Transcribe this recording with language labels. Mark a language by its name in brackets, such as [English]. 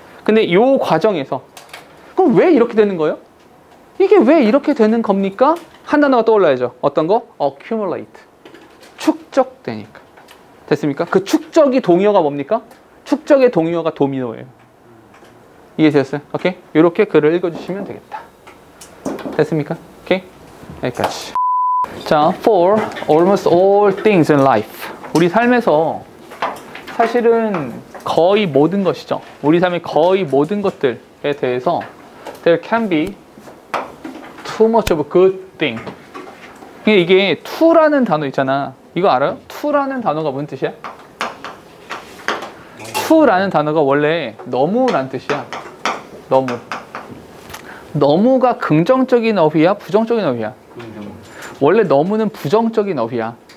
[Korean] 근데 요 과정에서 그럼 왜 이렇게 되는 거예요? 이게 왜 이렇게 되는 겁니까? 한 단어가 떠올라야죠. 어떤 거? accumulate. 축적되니까. 됐습니까? 그 축적이 동의어가 뭡니까? 축적의 동의어가 도미노예요. 이해되셨어요? 오케이? 이렇게 글을 읽어주시면 되겠다. 됐습니까? 오케이? 여기까지. [English] 자, for almost all things in life. [Korean] 우리 삶에서 사실은 거의 모든 것이죠. 우리 삶의 거의 모든 것들에 대해서 [English] there can be too much of a good thing. [Korean] 이게 to라는 단어 있잖아. 이거 알아요? to라는 단어가 무슨 뜻이야? to라는 단어가 원래 너무란 뜻이야. 너무가 긍정적인 어휘야? 부정적인 어휘야? 원래 너무는 부정적인 어휘야.